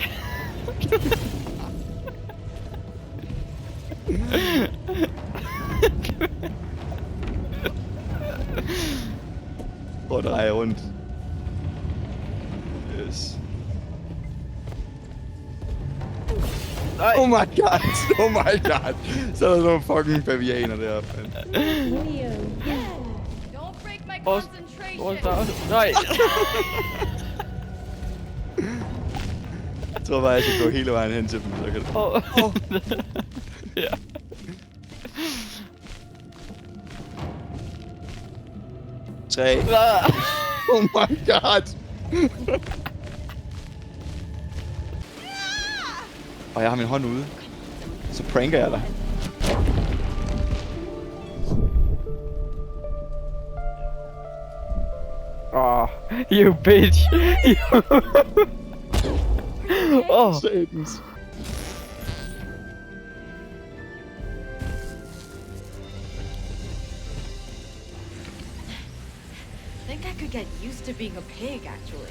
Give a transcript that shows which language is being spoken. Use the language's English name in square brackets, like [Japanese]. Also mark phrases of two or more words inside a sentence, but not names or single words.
[Danish] Prøv at dreje rundt. Yes. Nej. [English] Oh my god! Oh my god! [Danish] Så er der nogle fucking bavianer deroppe. [English] Don't break my [Danish] Hvor [English] concentration! [Danish] Nej. Jeg tror bare, jeg skal gå hele vejen hen til dem, så kan det... Ja. Tre. [English] Oh my god! [Danish] Og jeg har min hånd ude. Så pranker jeg dig. [English] Oh, you bitch. Oh. [Danish] Satans. [English] I think I could get used to being a pig, actually.